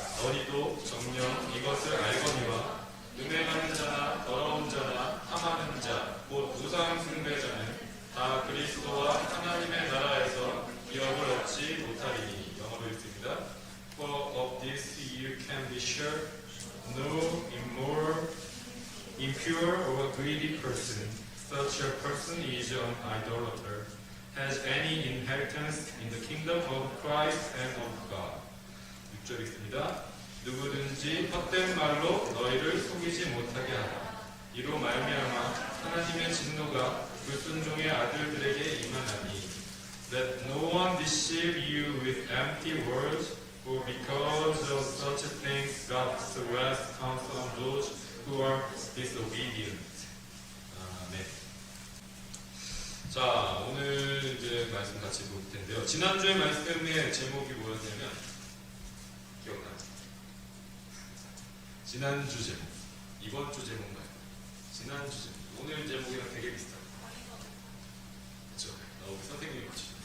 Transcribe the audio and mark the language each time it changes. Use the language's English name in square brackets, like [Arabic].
[Korean] 너희도 정녕 이것을 알거니와 음행하는 자나 더러운 자나 탐하는 자, 곧 우상 숭배자는 다 그리스도와 하나님의 나라에서 기업을 얻지 못하리니. 영어로 읽습니다. [English] For of this you can be sure, no immoral, impure or greedy person, such a person is an idolater, has any inheritance in the kingdom of Christ and of God. [Korean] 6절 읽습니다. 누구든지 헛된 말로 너희를 속이지 못하게 하라. 이로 말미암아 하나님의 진노가 불순종의 아들들에게 임하나니. [English] That no one deceive you with empty words, for because of such things God's wrath comes on those who are disobedient. [Korean] 아멘. 자, 오늘 이제 말씀 같이 볼 텐데요. 지난주에 말씀의 제목이 뭐였냐면 기억나요? 지난주 제목, 이번 주 제목인가요? 지난주 제목. 오늘 제목이랑 되게 비슷하죠. 그렇죠? 우리 선생님이 그렇죠.